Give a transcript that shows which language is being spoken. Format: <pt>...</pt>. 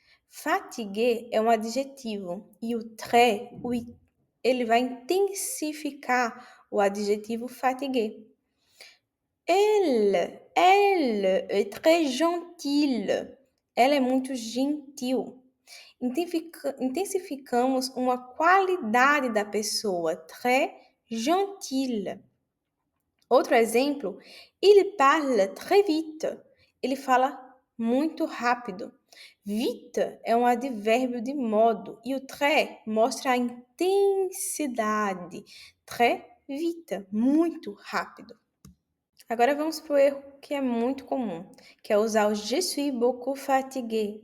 <pt>Fatigué é um adjetivo e o très, ele vai intensificar o adjetivo fatigué.</pt> <fr>Elle est très gentille.</fr> <pt>Ela é muito gentil. Intensificamos uma qualidade da pessoa,</pt> <fr>très gentille.</fr> <pt>Outro exemplo,</pt> <fr>il parle très vite.</fr> <pt>Ele fala muito rápido. Vite é um advérbio de modo e o très mostra a intensidade. Très vite, muito rápido. Agora vamos para o erro que é muito comum, que é usar o</pt> <fr>je suis beaucoup fatigué.</fr>